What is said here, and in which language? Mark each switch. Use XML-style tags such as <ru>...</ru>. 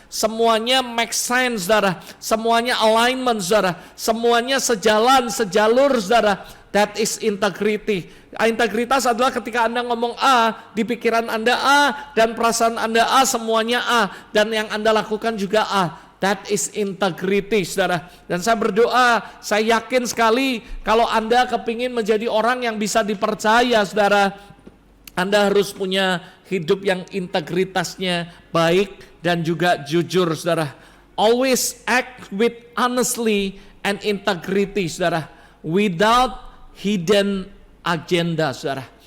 <id>Semuanya</id> <en>make sense,</en> <id>saudara. Semuanya alignment, saudara. Semuanya sejalan, sejalur, saudara.</id> <en>That is integrity.</en> <id>Integritas adalah ketika Anda ngomong A, di pikiran Anda A, dan perasaan Anda A, semuanya A, dan yang Anda lakukan juga A.</id> <en>That is integrity, saudara.</en> <id>Dan saya berdoa, saya yakin sekali kalau Anda kepingin menjadi orang yang bisa dipercaya, saudara, Anda harus punya hidup yang integritasnya baik dan juga jujur, saudara.</id> <en>Always act with honestly and integrity, saudara, without hidden agenda, saudara.</en>